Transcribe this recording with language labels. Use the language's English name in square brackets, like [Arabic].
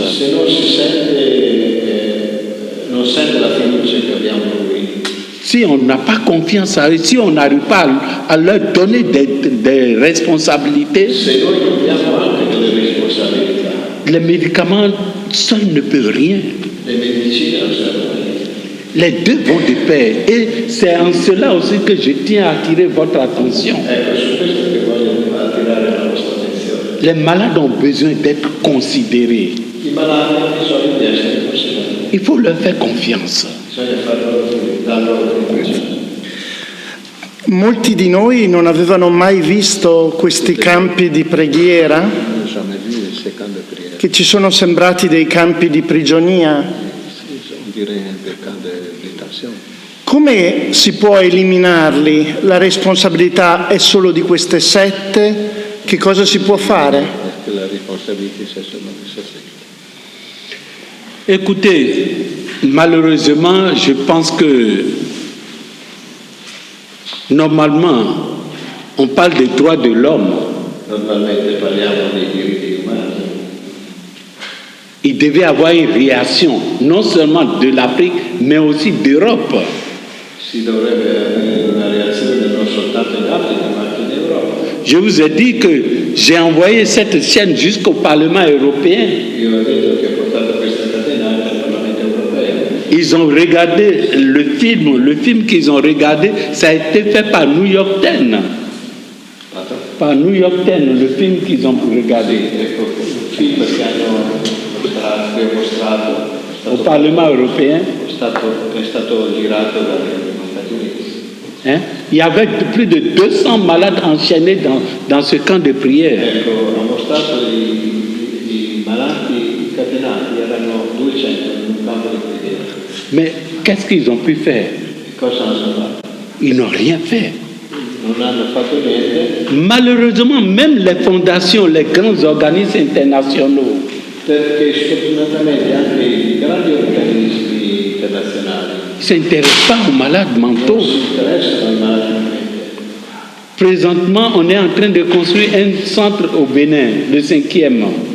[Italian] se non si sente, non sente la fiducia che abbiamo in lui, [French] si on n'a pas confiance à eux, si on n'arrive pas à leur donner des responsabilités, [Italian] se noi non abbiamo anche delle responsabilità, [French] les médicaments seuls ne peuvent rien. [Italian] le medicine non servono a niente. [French] Les deux vont de pair. Et c'est en cela aussi que je tiens à attirer votre attention. [Italian] Ecco, su questo che voglio attirare la vostra attenzione. [French] Les malades ont besoin d'être considérés. [Italian] I malati hanno bisogno di essere considerati, [French] Il faut leur faire confiance. [Italian] bisogna dar loro fiducia. Molti di noi non avevano mai visto questi campi di preghiera Non so, ma lui è secondo prière. che ci sono sembrati dei campi di prigionia. [French] On dirait un camp de détention. [Italian] Come si può eliminarli? La responsabilità è solo di queste sette? Che cosa si può fare? [French] Est-ce que la responsabilité, c'est seulement de ça? Écoutez, malheureusement, je pense que normalement, on parle des droits de l'homme. [Italian] Normalmente parliamo dei diritti umani. [French] Il devait y avoir une réaction, non seulement de l'Afrique, mais aussi d'Europe. [Italian] Si dovrebbe avere una reazione non soltanto in Africa, ma anche in Europa. [French] Je vous ai dit que j'ai envoyé cette chaîne jusqu'au Parlement européen. [Italian] Io ho detto che ho portato questa catena anche al Parlamento europeo. [French] Ils ont regardé le film qu'ils ont regardé, ça a été fait par New York Times. Par New York Times, le film qu'ils ont regardé [Italian] Ecco, il film che ho mostrato [French] au Parlement européen. [Italian] è stato girato dagli Stati Uniti. [French] Hein? Il y avait plus de 200 malades enchaînés dans ce camp de prière. [Italian] Ecco, ho mostrato i malati incatenati, erano 200 in un campo di preghiera. [French] Mais qu'est-ce qu'ils ont pu faire? [Italian] Cosa hanno fatto? [French] Ils n'ont rien fait. [Italian] Non hanno fatto niente [French] Malheureusement, même les fondations, les grands organismes internationaux, [Italian] perché sfortunatamente anche i grandi organismi internazionali [French] ne s'intéressent pas aux malades [Italian] non mentaux. si interessano ai malati mentali. [French] Présentement, on est en train de construire un centre au Bénin, le 5e.